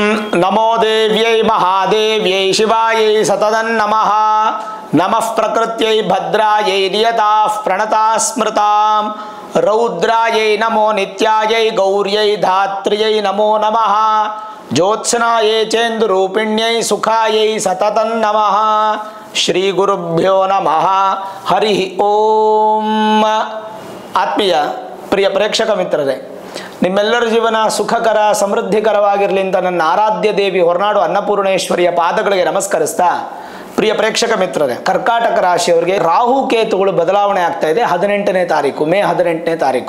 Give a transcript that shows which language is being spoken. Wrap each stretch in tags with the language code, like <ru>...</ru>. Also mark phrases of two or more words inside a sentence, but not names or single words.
<sa>नमो देव्यै महादेव्यै शिवायै सततन्नमः नमः प्रकृत्यै भद्रायै नियताः प्रणता स्मृतां रौद्रायै नमो नित्यायै गौर्यै धात्र्यै नमो नमः ज्योत्स्नायै चेन्दुरूपिण्यै सुखायै सततन्नमः श्री गुरुभ्यो नमः हरि ओम।</sa> <kn>ಆತ್ಮೀಯ ಪ್ರಿಯ ಪ್ರೇಕ್ಷಕ ಮಿತ್ರರೇ, ನಿಮ್ಮೆಲ್ಲರ ಜೀವನ ಸುಖಕರ ಸಮೃದ್ಧಿಕರವಾಗಿರಲಿ ಅಂತ ನನ್ನ ಆರಾಧ್ಯ ದೇವಿ ಹೊರನಾಡು ಅನ್ನಪೂರ್ಣೇಶ್ವರಿಯ ಪಾದಗಳಿಗೆ ನಮಸ್ಕರಿಸ್ತಾ, ಪ್ರಿಯ ಪ್ರೇಕ್ಷಕ ಮಿತ್ರರೇ, ಕರ್ಕಾಟಕ ರಾಶಿಯವರಿಗೆ ರಾಹು ಕೇತುಗಳು ಬದಲಾವಣೆ ಆಗ್ತಾ ಇದೆ 18ನೇ ತಾರೀಕು, ಮೇ 18ನೇ ತಾರೀಕು.</kn>